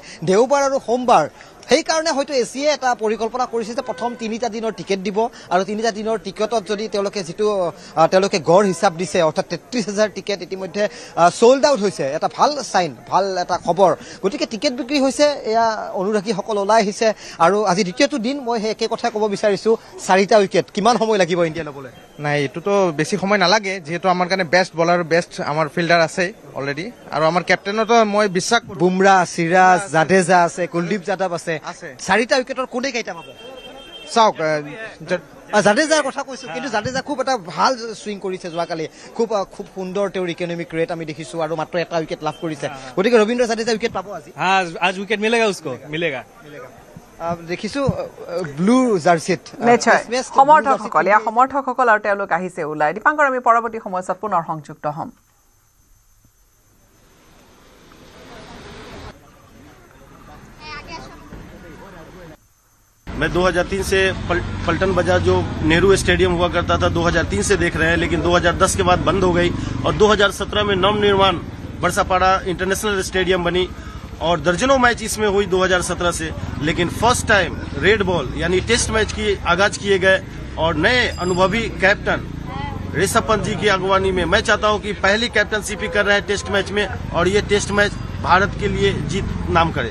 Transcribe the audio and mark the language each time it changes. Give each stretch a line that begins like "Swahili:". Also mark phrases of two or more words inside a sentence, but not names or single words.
Assamese: দেওবাৰ আৰু সোমবাৰ সেইকাৰণে হয়তো এছিয়ে এটা পৰিকল্পনা কৰিছে যে প্ৰথম 3টা দিনৰ টিকেট দিব আৰু 3টা দিনৰ টিকেটত যদি তেওঁলোকে যিটো তেওঁলোকে গড় হিচাপ দিছে অৰ্থাৎ 33,000 টিকেট ইতিমধ্যে
English: sold out
Assamese: হৈছে এটা ভাল সাইন ভাল এটা খবৰ গতিকে টিকেট বিক্ৰী হৈছে এয়া অনুৰাগীসকল ওলাই আহিছে আৰু আজি দ্বিতীয়টো দিন মই সেই একে কথা ক'ব বিচাৰিছো 4টা উইকেট কিমান সময় লাগিব ইণ্ডিয়া ল'বলৈ নাই এটোতো বেছি সময় নালাগে যেহেতু আমার কানে
English: best bowler
Assamese: বেস্ট আমার ফিল্ডার আছে অলরেডি আর আমার ক্যাপ্টেনতো মই বিশ্বাস বুমৰা সিৰাজ জাদেজা আছে কুলদীপ যাদৱ আছে 4টা উইকেটৰ কোনে কেইটা পাব চাওক জাদেজাৰ কথা কৈছো কিন্তু জাদেজা খুব এটা ভাল সুইং কৰিছে যোৱাকালি খুব সুন্দৰ তেওঁৰ
English: economic rate
Assamese: আমি দেখিছো আৰু মাত্ৰ এটা উইকেট লাভ কৰিছে গতিকে ৰবীন্দ্ৰ জাদেজা উইকেট পাব আজি
Hindi: आज विकेट मिलेगा उसको मिलेगा
Assamese: দেখিছো
English: blue jerseyত
Assamese: সমৰ্থকসকল আৰু তেওঁলোক আহিছে ওলাই দীপাংকৰ আমি পৰৱৰ্তী সময়ত পুনৰ সংযুক্ত হ'ম
Hindi: मैं 2003 से पलटन बाजार जो नेहरू स्टेडियम हुआ करता था 2003 से देख रहे हैं लेकिन 2010 के बाद बंद हो गई और 2017 में नवनिर्माण बरसापाड़ा
English: international stadium
Hindi: बनी और दर्जनों मैच इसमें हुई 2017 से लेकिन
English: first time red ball
Hindi: यानी
English: test match
Hindi: की आगाज किए गए और नए अनुभवी कैप्टन ऋषभ पंत जी की अगवानी में मैं चाहता हूं कि पहली कैप्टनशिप कर रहे हैं
English: test match
Hindi: में और ये
English: test match
Hindi: भारत के लिए जीत नाम करे